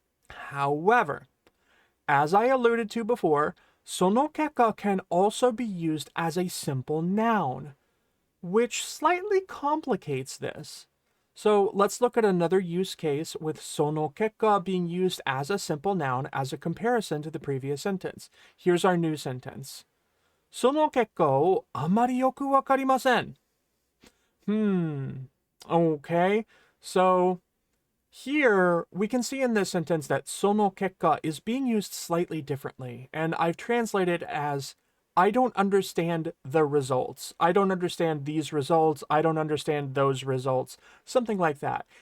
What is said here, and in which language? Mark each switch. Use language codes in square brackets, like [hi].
[en] However, as I alluded to before, sono kekka can also be used as a simple noun, which slightly complicates this. So let's look at another use case with sono kekka being used as a simple noun as a comparison to the previous sentence. Here's our new sentence. [ja] その結果をあまりよくわかりません. [en] Okay, so here we can see in this sentence that sono kekka is being used slightly differently, and I've translated as I don't understand the results. I don't understand these results. I don't understand those results. Something like that.